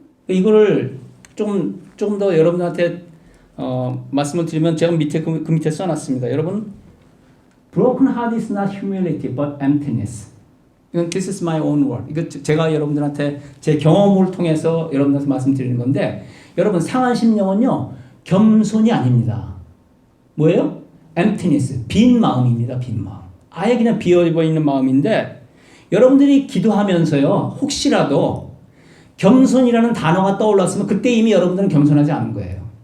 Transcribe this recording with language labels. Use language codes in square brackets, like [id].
[ko] 이거를 좀 더 여러분한테 말씀을 드리면 제가 그 밑에 써놨습니다. 여러분, [en] broken heart is not humility but emptiness. [ko] 이건 [en] this is my own word. [ko] 이거 제가 여러분들한테 제 경험을 통해서 여러분한테 말씀드리는 건데 여러분 상한 심령은요 겸손이 아닙니다. 뭐예요? emptiness, 빈 마음입니다. 빈 마음. 아예 그냥 비어있는 마음인데 여러분들이 기도하면서요 혹시라도 겸손이라는 단어가 떠올랐으면 그때 이미 여러분들은 겸손하지 않은 거예요.